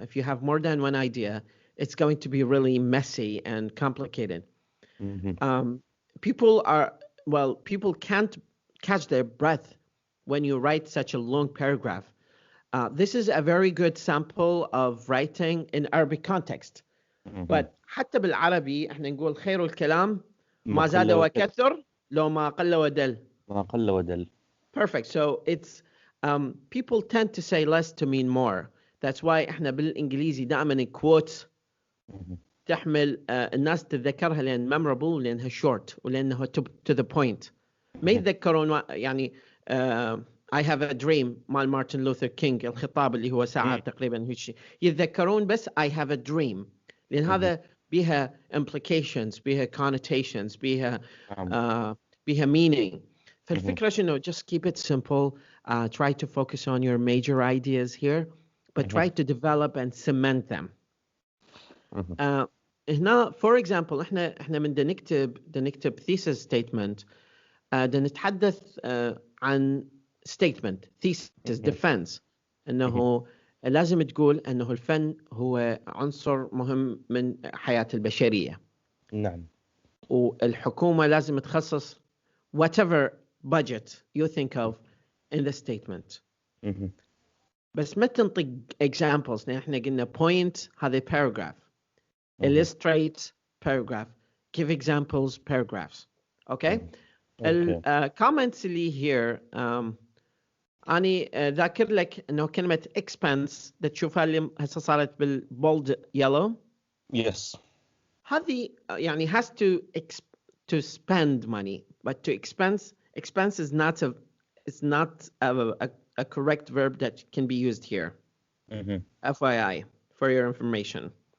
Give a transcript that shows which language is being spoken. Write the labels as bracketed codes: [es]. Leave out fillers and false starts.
[en] If you have more than one idea, it's going to be really messy and complicated. People can't catch their breath when you write such a long paragraph. This is a very good sample of writing in Arabic context. But [ar] حتى بالعربي احنا نقول خير الكلام ما زاد وكثر لو ما قل ودل. ما قل ودل. [en] Perfect. So it's people tend to say less to mean more. That's why [ar] احنا بالانجليزي دائما quotes تحمل الناس تتذكرها لان [en] memorable [ar] لانها [en] short [ar] ولانها [en] to the point. [ar] ما يتذكرون يعني [en] I have a dream [ar] مال مارتن لوثر كينج الخطاب اللي هو ساعة تقريبا هيك شيء يتذكرون بس I have a dream لأن هذا بيها implications بيها connotations بيها meaning. فالفكرة شنو [en] just keep it simple, try to focus on your major ideas here, but try to develop and cement them. [ar] هنا [en] for example [ar] احنا من نكتب thesis statement نتحدث عن statement thesis defense انه لازم تقول انه الفن هو عنصر مهم من حياة البشرية. نعم. والحكومة لازم تخصص [en] whatever budget you think of in the statement. [ar] بس ما تنطق examples. احنا قلنا [en] point [ar] هذا [en] paragraph, illustrate paragraph, give examples paragraphs. Okay. [ar] الكومنتس اللي [en] here [ar] أنا ذاكر لك إنه كلمة expense تشوفها اللي هسه صارت بال [en] bold yellow. Yes. [ar] هذه يعني [en] has to spend money, but to expense is not a correct verb that can be used here. FYI for your information.